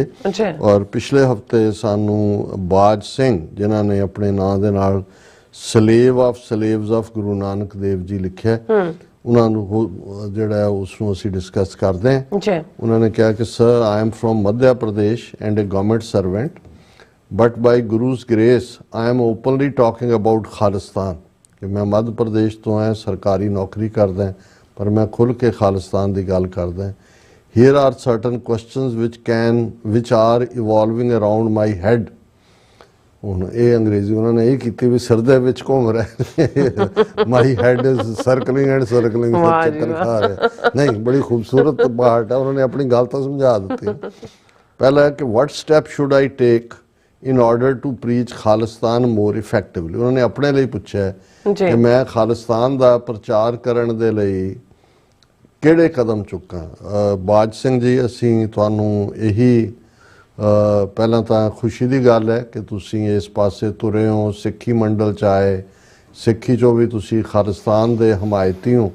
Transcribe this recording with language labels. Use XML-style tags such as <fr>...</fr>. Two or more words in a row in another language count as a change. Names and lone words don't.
<pa>ਔਰ ਪਿਛਲੇ ਹਫਤੇ ਸਾਨੂੰ ਬਾਜ ਸਿੰਘ ਜਿਨ੍ਹਾਂ ਨੇ ਆਪਣੇ ਨਾਂ ਦੇ ਨਾਲ</pa> <en>slave of slaves of</en> <pa>ਗੁਰੂ ਨਾਨਕ ਦੇਵ ਜੀ ਲਿਖਿਆ, ਉਹਨਾਂ ਨੂੰ ਜਿਹੜਾ ਉਸ ਨੂੰ ਅਸੀਂ ਡਿਸਕਸ ਕਰਦੇ ਹਾਂ। ਉਹਨਾਂ ਨੇ ਕਿਹਾ ਕਿ ਸਰ</pa> <en>I am from Madhya Pradesh and a government servant but by Guru's grace I am openly talking about</en> <pa>ਖਾਲਿਸਤਾਨ ਕਿ ਮੈਂ ਮੱਧ ਪ੍ਰਦੇਸ਼ ਤੋਂ ਹਾਂ, ਸਰਕਾਰੀ ਨੌਕਰੀ ਕਰਦਾ ਹਾਂ, ਪਰ ਮੈਂ ਖੁੱਲ੍ਹ ਕੇ ਖਾਲਿਸਤਾਨ ਦੀ ਗੱਲ ਕਰਦਾ ਹਾਂ।</pa> <en>Here are certain questions which are evolving around my head।</en> <pa>ਹੁਣ ਇਹ ਅੰਗਰੇਜ਼ੀ ਉਹਨਾਂ ਨੇ ਇਹ ਕੀਤੀ ਵੀ ਸਿਰ ਦੇ ਵਿੱਚ ਘੁੰਮ ਰਿਹਾ,</pa> <en>my head is circling and circling,</en> <pa>ਚੱਕਰ ਖਾ ਰਿਹਾ। ਨਹੀਂ, ਬੜੀ ਖੂਬਸੂਰਤ ਪਾਰਟ ਹੈ, ਉਹਨਾਂ ਨੇ ਆਪਣੀ ਗੱਲ ਤਾਂ ਸਮਝਾ ਦਿੱਤੀ। ਪਹਿਲਾ ਕਿ</pa> <en>what step should I take in order to preach ਖਾਲਿਸਤਾਨ more effectively।</en> <pa>ਉਹਨਾਂ ਨੇ ਆਪਣੇ ਲਈ ਪੁੱਛਿਆ ਕਿ ਮੈਂ ਖਾਲਿਸਤਾਨ ਦਾ ਪ੍ਰਚਾਰ ਕਰਨ ਦੇ ਲਈ ਕਿਹੜੇ ਕਦਮ ਚੁੱਕਾਂ। ਬਾਜ ਸਿੰਘ ਜੀ, ਅਸੀਂ ਤੁਹਾਨੂੰ ਇਹੀ ਪਹਿਲਾਂ ਤਾਂ ਖੁਸ਼ੀ ਦੀ ਗੱਲ ਹੈ ਕਿ ਤੁਸੀਂ ਇਸ ਪਾਸੇ ਤੁਰੇ ਹੋ, ਸਿੱਖੀ ਮੰਡਲ 'ਚ ਆਏ, ਸਿੱਖੀ 'ਚੋਂ ਵੀ ਤੁਸੀਂ ਖਾਲਿਸਤਾਨ ਦੇ ਹਮਾਇਤੀ ਹੋ।</pa>